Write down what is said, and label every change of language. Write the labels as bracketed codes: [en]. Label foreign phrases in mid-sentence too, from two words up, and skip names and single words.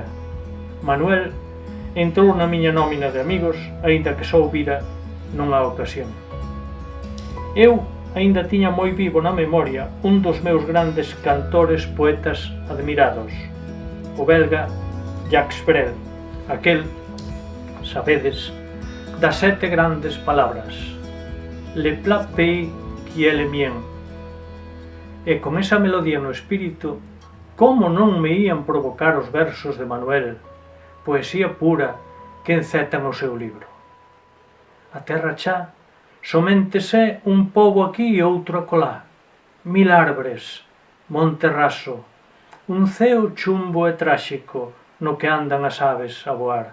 [gl] Manuel entrou na miña nómina de amigos, aínda que só o vira nunha ocasión. Eu aínda tiña moi vivo na memoria un dos meus grandes cantores poetas admirados, o belga Jacques Brel, aquel, sabedes, das 7 grandes palabras, [fr] le plat pays qui est le mien. [gl] E con esa melodía no espírito, como non me ían provocar os versos de Manuel, poesía pura que encetan o seu libro. A Terra Chá somente sé un pobo aquí e outro acolá, mil árbores, monte raso, un ceo chumbo e tráxico no que andan as aves a voar.